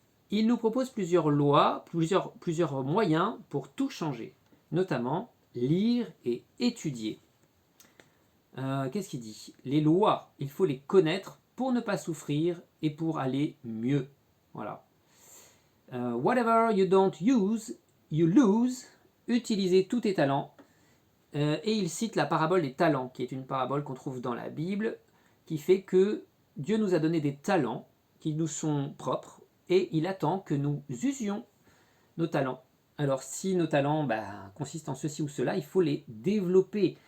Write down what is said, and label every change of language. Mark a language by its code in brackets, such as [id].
[fr] Il nous propose plusieurs lois, plusieurs moyens pour tout changer, notamment lire et étudier. Qu'est-ce qu'il dit? Les lois, il faut les connaître pour ne pas souffrir et pour aller mieux. Voilà. [en] Whatever you don't use, you lose. [fr] Utilisez tous tes talents. Et il cite la parabole des talents, qui est une parabole qu'on trouve dans la Bible, qui fait que Dieu nous a donné des talents qui nous sont propres, et il attend que nous usions nos talents. Alors si nos talents consistent en ceci ou cela, il faut les développer.